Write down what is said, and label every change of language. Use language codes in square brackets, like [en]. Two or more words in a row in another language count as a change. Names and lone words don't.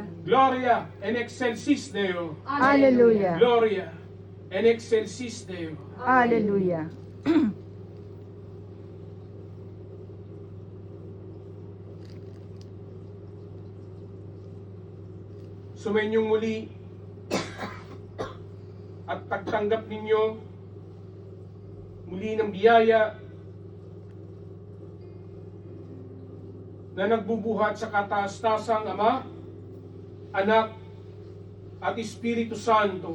[la] Gloria in excelsis Deo. Aleluya. Gloria in excelsis Deo. Aleluya. [tl] Sumenyong muli at pagtanggap ninyo muli ng biyaya na nagbubuhat sa kataas-tasang Ama, Anak, at Espiritu Santo.